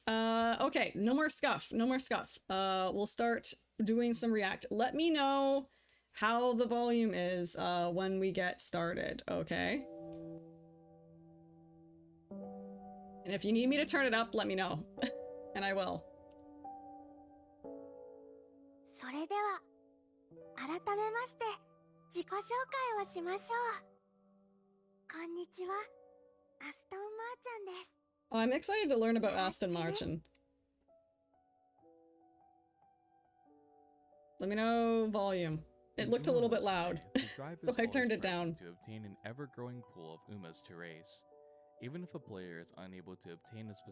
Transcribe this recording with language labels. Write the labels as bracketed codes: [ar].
[en] Okay, no more scuff. No more scuff. We'll start doing some React. Let me know how the volume is when we get started, okay? And if you need me to turn it up, let me know. And I will. [ja] それでは改めまして自己紹介をしましょう。こんにちは、アストン・マーチャンです。 [en] Oh, I'm excited to learn about Aston Martin. Let me know volume. It looked a little bit loud, so I turned it down. To obtain an ever-growing pool of Umas to race. Even if a player is unable to obtain a specific